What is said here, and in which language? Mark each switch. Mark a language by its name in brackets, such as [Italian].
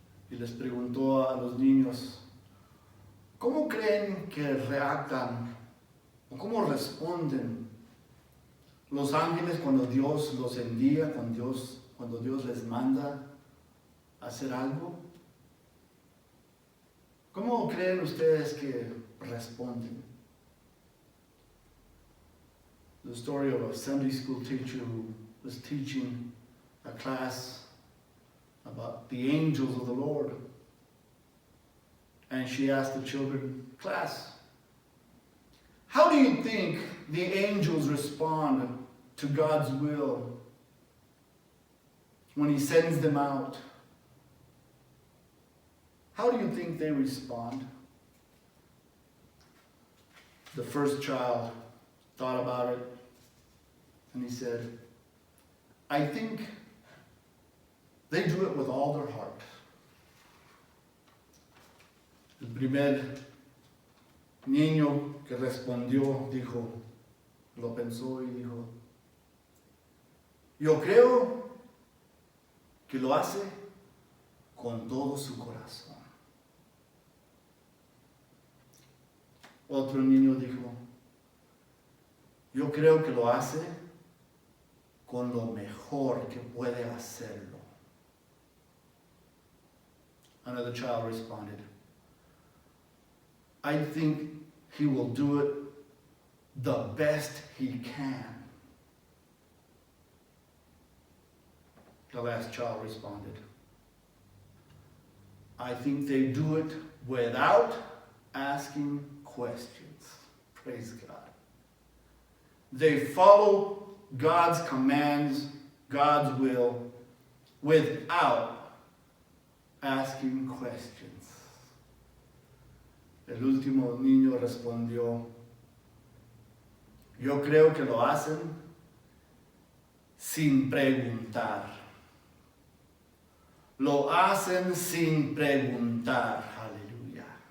[Spanish] y les preguntó a los niños, ¿cómo creen que reactan o cómo responden los ángeles cuando Dios los envía, cuando Dios les manda a hacer algo? ¿Cómo creen ustedes que responden? [English] The story of a Sunday school teacher who was teaching a class about the angels of the Lord. And she asked the children, class, how do you think the angels respond to God's will when He sends them out? How do you think they respond? The first child thought about it and he said, I think they do it with all their heart. [Spanish] El primer niño que respondió lo pensó y dijo, yo creo que lo hace con todo su corazón. Otro niño dijo, yo creo que lo hace con lo mejor que puede hacerlo. [English] Another child responded, I think he will do it the best he can. The last child responded, I think they do it without asking questions. Praise God. They follow God's commands, God's will, without asking questions. [Spanish] El último niño respondió, yo creo que lo hacen sin preguntar. Lo hacen sin preguntar. Aleluya.